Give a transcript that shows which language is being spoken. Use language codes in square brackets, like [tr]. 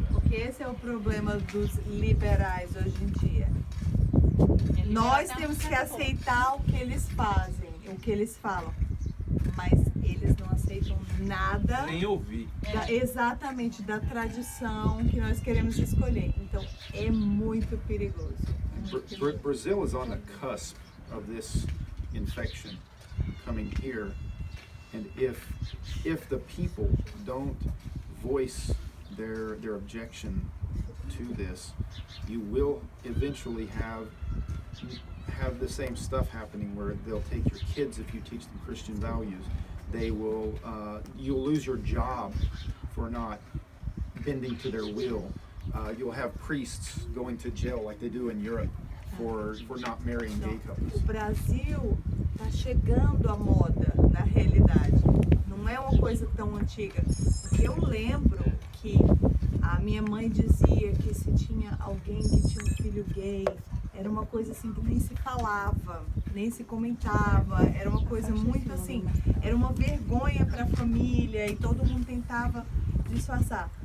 [pt] Porque esse é o problema dos liberais hoje em dia. Nós temos que aceitar o que eles fazem, o que eles falam, mas eles não aceitam nada. Nem ouvir. Exatamente, da tradição que nós queremos escolher. Então é muito perigoso. [en] Brazil is on the cusp of this infection coming here, and if the people don't voice their objection to this, you will eventually have the same stuff happening, where they'll take your kids if you teach them Christian values. They will you'll lose your job for not bending to their will. You'll have priests going to jail like they do in Europe for not marrying gay couples. [pt] O Brasil está chegando à moda, na realidade. Não é uma coisa tão antiga. Eu lembro que a minha mãe dizia que se tinha alguém que tinha um filho gay, era uma coisa assim que nem se falava, nem se comentava, era uma coisa muito assim, era uma vergonha para a família e todo mundo tentava disfarçar.